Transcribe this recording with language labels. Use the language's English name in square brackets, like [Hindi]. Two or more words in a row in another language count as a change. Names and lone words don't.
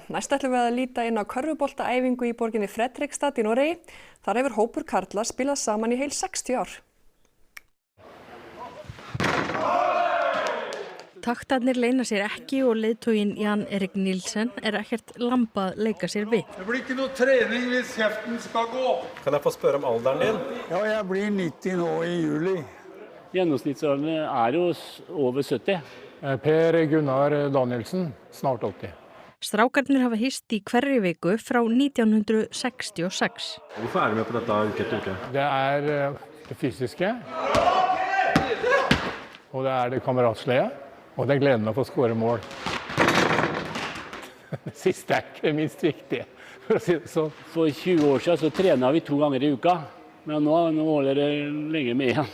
[Icelandic] Næst ætlum við að líta inn á körfuboltaæfingu í borginni Fredrikstad í Noregi. Þar hefur hópur karla spilað saman í heil 60 ár. Taktarnir leyna sér ekki og leiðtoginn Jan Erik Nielsen ekkert lambað leika sér við. [Norwegian] Det blir ikke noe trening hvis kjeften skal gå. Kan jeg få spørre om alderen din? Ja, jeg blir 90 nå i juli. Gjennomsnittsalderen jo over 70. Per Gunnar Danielsen, snart 80. [Icelandic] Strákarnir hafa hist í hverri viku frá 1966. [Norwegian] Hvorfor du med på dette uke etter uke? Det det fysiske, og det det kameratslige, og det gleden å få skåre mål. Det siste ikke minst viktig, for å si det sånn. For 20 år siden så trenet vi 2 ganger i uka, men nå holder det lenger med igjen.